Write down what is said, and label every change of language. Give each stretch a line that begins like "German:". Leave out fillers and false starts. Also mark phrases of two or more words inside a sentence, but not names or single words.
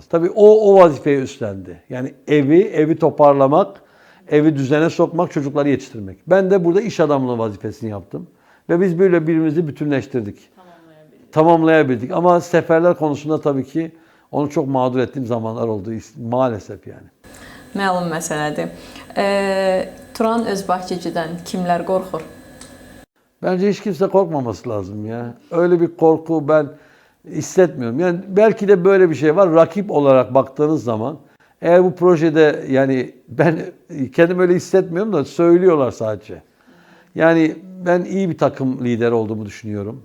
Turkish: Tabii o vazifeyi üstlendi. Yani evi toparlamak, evi düzene sokmak, çocukları yetiştirmek. Ben de burada iş adamlığı vazifesini yaptım. Ve biz böyle birbirimizi bütünleştirdik. Tamamlayabildik. Ama seferler konusunda tabii ki onu çok mağdur ettiğim zamanlar oldu maalesef yani.
Azerbaijani: Məlum məsələdir. Turan Özbahçeci'dən kimlər qorxur?
Turkish: Bence hiç kimse korkmaması lazım ya. Öyle bir korku ben hissetmiyorum. Yani belki de böyle bir şey var. Rakip olarak baktığınız zaman eğer bu projede yani ben kendim öyle hissetmiyorum da söylüyorlar sadece. Yani ben iyi bir takım lideri olduğumu düşünüyorum.